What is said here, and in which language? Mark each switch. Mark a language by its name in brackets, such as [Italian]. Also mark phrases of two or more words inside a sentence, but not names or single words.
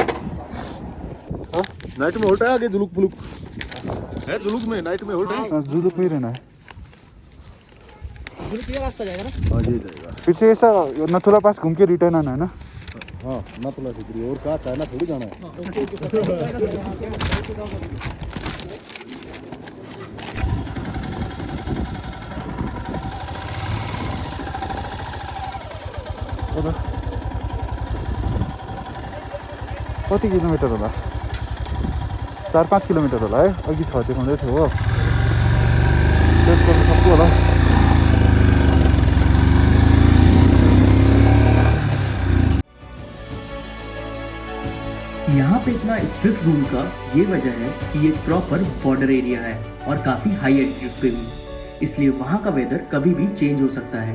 [Hindi] नाइट में होल्ट है आगे, जुलूक फुलूक है। जुलूक में नाइट में होल्ट है। जुलूक में ही रहना है। ये रास्ता जाएगा ना। हाँ जी जाएगा। फिर से ऐसा नाथुला पास घूम के रिटर्न आना है ना। हाँ नाथुला से और कहाँ चाइना थोड़ी जाना है। [Nepali] कति किलोमिटर होला? 4-5 किलोमिटर होला है। अघि 6 देखाउँदै थियो हो। टेस्ट गर्नु सक्छु होला। [Hindi] यहाँ पे इतना [English] strict rule [Hindi] का ये वजह है कि ये [English] proper border area [Hindi] है और काफी [English] high altitude [Hindi] पे भी, इसलिए वहाँ का वेदर कभी भी चेंज हो सकता है।